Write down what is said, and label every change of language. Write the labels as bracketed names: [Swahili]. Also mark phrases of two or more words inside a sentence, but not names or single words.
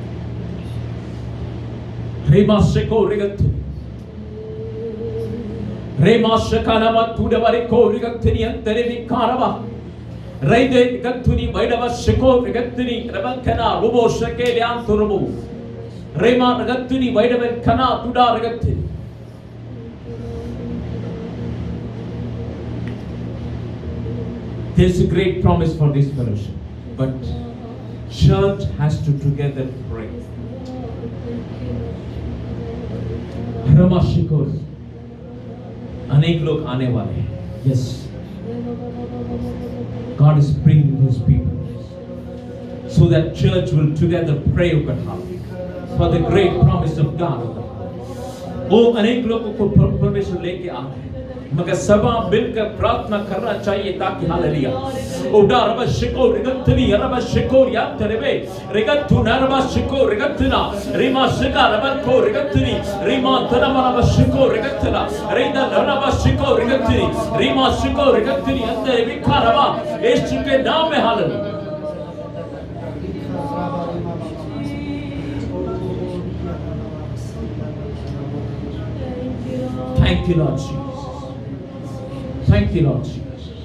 [English] रिमा शको रगतनी Remashakanama Tudavare Korigantini and Terevikarava. Raide Gantuni, Vaidava Shiko, Gantini, Rabankana, Rubo Shake, Anturubu. Rema Gantuni, Vaidavan Kana, Tuda Gantini. There's a great promise for this fellowship, but church has to together pray. Ramashikor, [Hindi] अनेक लोग आने वाले हैं. [English] Yes, God is bringing His people so that church will together pray for the great promise of God. [Hindi] वो अनेक लोगों को परमेश्वर लेके आ रहे हैं. मगर सभा मिलकर प्रार्थना करना चाहिए ताकि हालेलुया ओडा रबा शिको रिगतनी रबा शिको या तेरेबे रिगतु नरबा शिको रिगतना रिमा शिका रबा को रिगतनी रिमा तनमा रबा शिको रिगतना रेदा रबा शिको रिगतनी रिमा शिको रिगतनी अंदर विखा रबा यीशु के नाम में हालेलुया. [English] Thank you, Lord Jesus. Thank you, Lord Jesus.